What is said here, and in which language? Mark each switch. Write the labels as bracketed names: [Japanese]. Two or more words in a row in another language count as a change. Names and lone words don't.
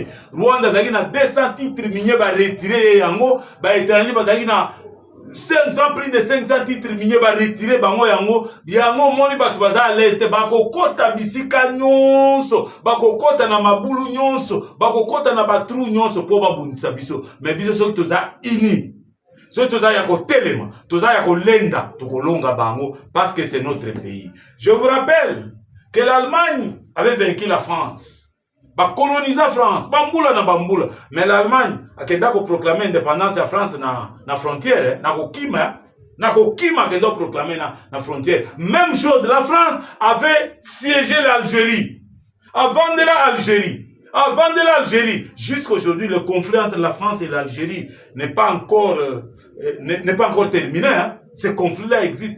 [Lingala] Rwanda zaki na 200 [French] titres miniers [Lingala] ba retirer yango, ba étranger bazaki na 500, [French] plus de 500 titres miniers [Lingala] ba retirer bango yango moni bato baza à l'est bako kota bisika nyonso bako kota na mabulu nyonso bako kota na batru nyonso po babundisa biso mais biso soki toza ini soki toza ya kotelema toza ya kolenda tokolonga bango [French] parce que c'est notre pays. Je vous rappelle que l'Allemagne avait vaincu la France. [Lingala] Ba colonisa France, bambula na bambula. [French] Mais l'Allemagne a proclamé l'indépendance de la France na frontière, [Lingala] na kokima [French] qui doit proclamer na frontière. Même chose, la France avait siégé l'Algérie. Avant de l'Algérie, jusqu'à aujourd'hui, le conflit entre la France et l'Algérie n'est pas encore terminé. Hein. Ce conflit-là existe.